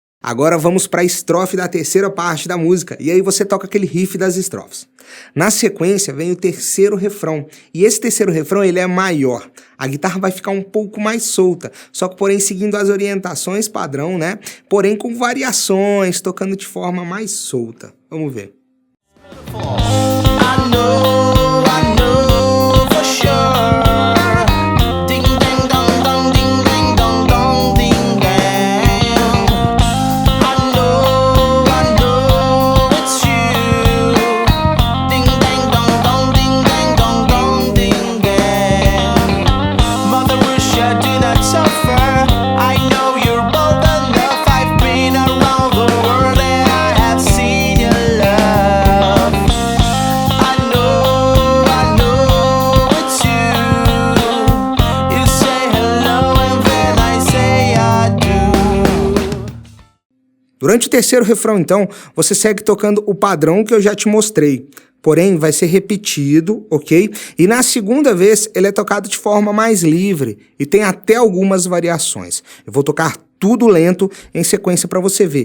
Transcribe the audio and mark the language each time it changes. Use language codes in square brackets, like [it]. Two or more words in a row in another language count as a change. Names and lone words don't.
[pt] Agora vamos para a estrofe da terceira parte da música, e aí você toca aquele riff das estrofes. Na sequência vem o terceiro refrão, e esse terceiro refrão ele é maior. A guitarra vai ficar um pouco mais solta, só que porém seguindo as orientações padrão, né? Porém com variações, tocando de forma mais solta. Vamos ver. [en] I know for sure. Ding dang dong dong, ding dang dong dong, ding dang. I know it's you. Ding dang dong dong, ding dang dong dong, ding dang. Mother wish I did not suffer. I know you're bold enough. I've been around the world and I have seen your love. I know it's you. You say hello and then I say I do. [pt] Durante o terceiro refrão, então, você segue tocando o padrão que eu já te mostrei. Porém, vai ser repetido, ok? E na segunda vez, ele é tocado de forma mais livre e tem até algumas variações. Eu vou tocar tudo lento em sequência para você ver.